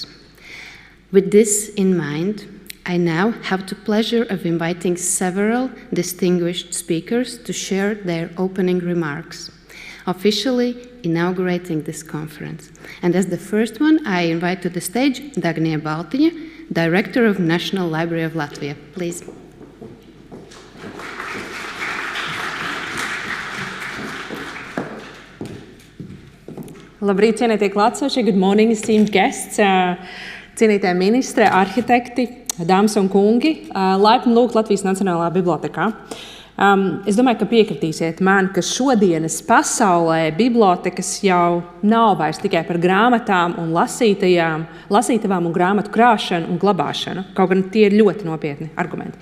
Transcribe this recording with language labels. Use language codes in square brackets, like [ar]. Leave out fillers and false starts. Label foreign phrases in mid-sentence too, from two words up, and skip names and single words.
[en] With this in mind, I now have the pleasure of inviting several distinguished speakers to share their opening remarks, officially inaugurating this conference. And as the first one, I invite to the stage Dagnija Baltiņa, Director of National Library of Latvia. Please. [lv] Labrīt, cienītie klātsošie, [en] good morning, esteemed guests, [lv] cienītie ministre, arhitekti, dāmas un kungi, laipni lūgt Latvijas Nacionālā bibliotekā. Es domāju, ka piekritīsiet man, ka šodienas pasaulē bibliotekas jau nav vairs tikai par grāmatām un lasītavām un grāmatu krāšanu un glabāšanu, kaut gan tie ir ļoti nopietni argumenti.